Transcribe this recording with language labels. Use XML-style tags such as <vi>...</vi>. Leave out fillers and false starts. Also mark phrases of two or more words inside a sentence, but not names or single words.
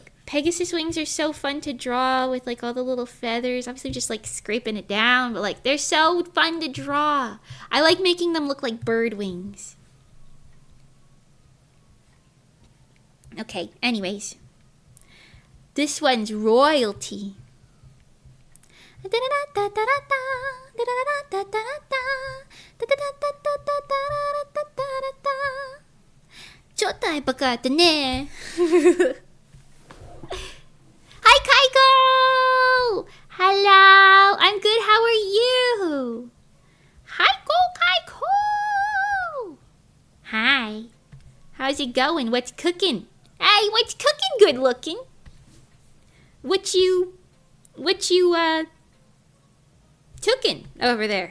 <en>Pegasus wings are so fun to draw with like all the little feathers. Obviously, just like scraping it down, but like they're so fun to draw. I like making them look like bird wings. Okay, anyways. This one's royalty. Chotai bakata ne. Hi, Kaiko! Hello! I'm good, how are you? Hi, Kaiko! Hi. How's it going? What's cooking? Hey, what's cooking good looking? What you cooking over there?</en>